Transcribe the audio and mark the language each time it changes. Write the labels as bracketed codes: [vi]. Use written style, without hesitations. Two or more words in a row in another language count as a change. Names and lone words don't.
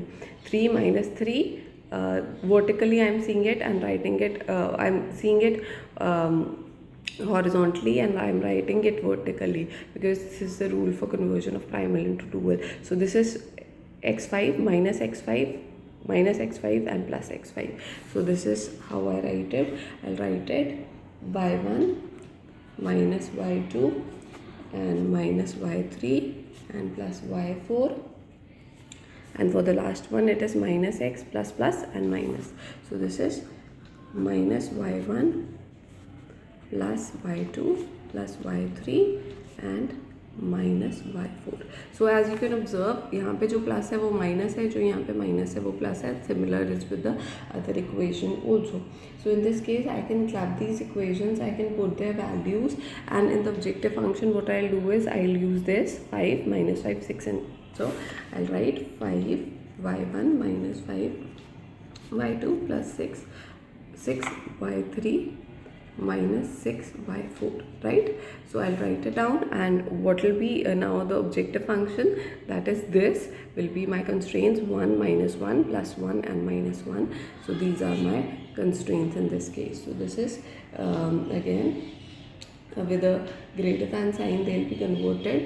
[en] 3 minus 3, vertically I'm seeing it and writing it, I'm seeing it horizontally and I'm writing it vertically because this is the rule for conversion of primal into dual. So this is x5 minus x5 minus x5 and plus x5. So this is how I write it. I'll write it y1 minus y2 and minus y3 and plus y4, and for the last one it is minus x plus plus and minus. So this is minus y1 plus y2 plus y3 and माइनस y4. so as you can observe [hi] यहाँ पे जो प्लस है वो माइनस है, जो यहाँ पे माइनस है वो प्लस है. [en] similar is with the other equation also. So in this case I can club these equations, I can put their values, and in the objective function what I'll do is I'll use this 5 minus 5 6, and so I'll write 5 y1 minus 5 y2 plus 6 y3 minus 6 y4, right? So I'll write it down, and what will be now the objective function, that is this will be my constraints 1 minus 1 plus 1 and minus 1. So these are my constraints in this case. So this is again with a greater than sign they'll be converted.